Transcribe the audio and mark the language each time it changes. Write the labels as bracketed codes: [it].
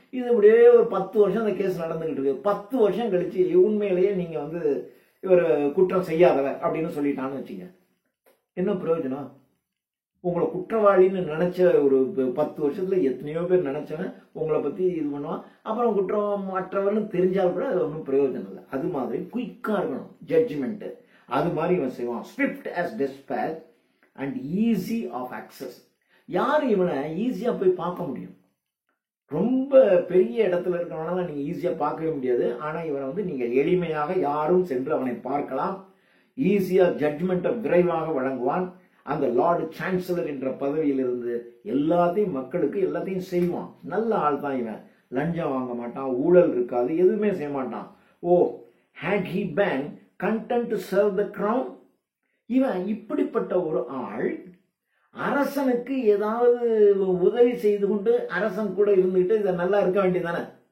[ta] இது இப்படியே ஒரு 10 வருஷம் அந்த கேஸ் நடந்துகிட்டு இருக்கு. 10 வருஷம் கழிச்சு உண்மையிலேயே நீங்க வந்து இவர் குற்றம் செய்யாதவர் அப்படின்னு சொல்லிட்டான்னு வச்சுங்க, என்ன பிரயோஜனம்? உங்களை குற்றவாளின்னு நினைச்ச ஒரு 10 வருஷத்துல எத்தனையோ பேர் நினைச்சவன் உங்களை பத்தி இது பண்ணுவான். அப்புறம் குற்றம் மற்றவர்னு தெரிஞ்சால் கூட அது ஒன்றும் பிரயோஜனம் இல்லை. அது மாதிரி குயிக்கா இருக்கணும் ஜட்ஜ்மெண்ட். அது மாதிரி இவன் செய்வான். [en] swift as dispatch and easy of access. [ta] யாரு இவனை ஈஸியா போய் பார்க்க முடியும்? ரொம்ப பெரிய இடத்துல இருக்கிறவனால நீங்க ஈஸியா பார்க்கவே முடியாது. ஆனா இவனை வந்து நீங்க எளிமையாக யாரும் சென்று அவனை பார்க்கலாம். ஈஸியா ஜட்ஜ்மெண்ட்டை விரைவாக வழங்குவான். அந்த லார்டு சான்சலர் என்ற பதவியிலிருந்து எல்லாத்தையும் மக்களுக்கு எல்லாத்தையும் செய்வான். நல்ல ஆள் தான் இவன். லஞ்சம் வாங்க மாட்டான், ஊழல் இருக்காது, எதுவுமே செய்ய மாட்டான். [en] Oh, had he been content to serve the crown? [ta] இவன் இப்படிப்பட்ட ஒரு ஆள் அரசனுக்கு ஏதாவது உதவி செய்து கொண்டு அரசன் கூட இருந்துகிட்டு இதை நல்லா இருக்க வேண்டியதானே?